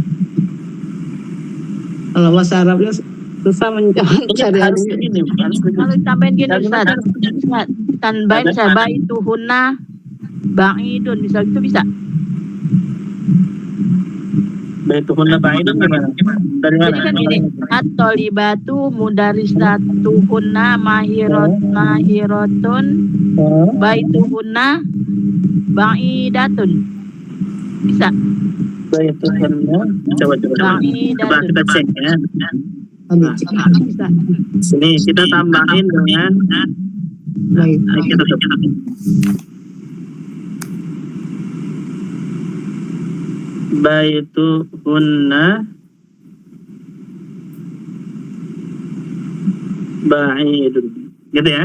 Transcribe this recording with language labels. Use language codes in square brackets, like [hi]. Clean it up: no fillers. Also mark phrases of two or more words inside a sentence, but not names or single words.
[id] Kalau bahasa Arabnya susah mencari Harus begini, Kalau tambahin gini Ustaz, tanbain sabah itu [ar] هن بعيد, [id] misal itu bisa. [ar] بيتهن بعيد [id] gimana? Dari mana? Jadi kan gini, [ar] الطالبة مدرساتهن ماهرة بيتهن بعيدة. [id] Bisa. Baituhunna, coba kita cek ya. Bisa. Sini kita tambahin dengan kita [ar] بيتهن بعيد, [id] gitu ya.